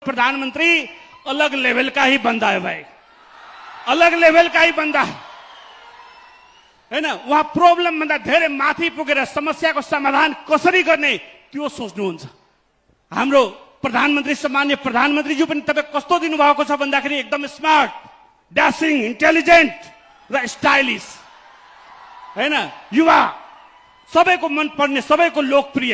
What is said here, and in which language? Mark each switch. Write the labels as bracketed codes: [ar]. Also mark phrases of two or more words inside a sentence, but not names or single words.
[hi] प्रधानमंत्री अलग लेवल का ही बंदा है भाई, अलग लेवल का ही बंदा हैन। [ne] उहाँ प्रब्लम भन्दा धेरै माथि पुगेर समस्याको समाधान कसरी गर्ने त्यो सोच्नुहुन्छ। हाम्रो प्रधानमन्त्री सम्माननीय प्रधानमन्त्रीज्यू पनि तपाईं कस्तो दिनुभएको छ भन्दाखेरि एकदम [en] smart, dashing, intelligent [ne] र स्टाइलिश हैन, युवा, सबैको मन पर्ने, सबैको लोकप्रिय।